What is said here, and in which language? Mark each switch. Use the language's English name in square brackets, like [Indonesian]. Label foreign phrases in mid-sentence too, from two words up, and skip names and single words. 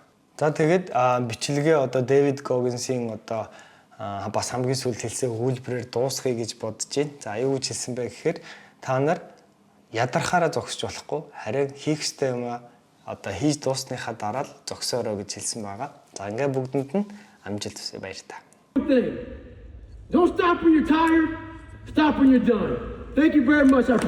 [Mongolian] За тэгээд бичлэгээ одоо Дэвид Гоггинсийн одоо бас хамгийн сүүлд хэлсэн өгүүлбэрээр дуусгая гэж бодож байна. За аюу гэж хэлсэн бэ гэхээр та нар ядархаараа зогсож болохгүй харин хийх ёстой юм одоо хийж дуусныхаа дараа л зогсоорой гэж хэлсэн байгаа. За ингээд бүгдэнд нь амжилт хүсье баяр та. [English] Don't stop when you're tired. Stop when you're done. Thank you very much.